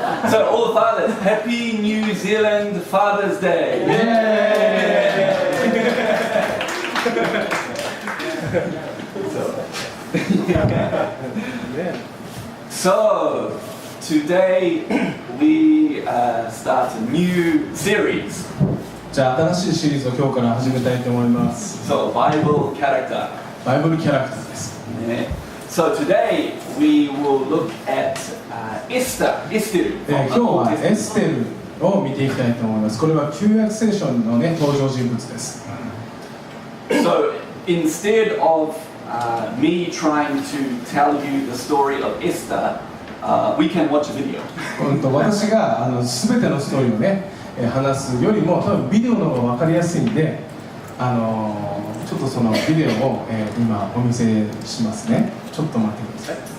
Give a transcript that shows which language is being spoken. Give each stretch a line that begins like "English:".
English: So all fathers, Happy New Zealand Father's Day. So today we start a new series.
Japanese: じゃあ新しいシリーズを今日から始めたいと思います。
English: So Bible character.
Japanese: バイブルキャラクターです。
English: So today we will look at Esther.
Japanese: 今日はエステルを見ていきたいと思います。これは旧約聖書のね、登場人物です。
English: So instead of me trying to tell you the story of Esther, we can watch a video.
Japanese: 私が全てのストーリーをね、話すよりも多分ビデオの方が分かりやすいんで、ちょっとそのビデオを、今お見せしますね。ちょっと待ってください。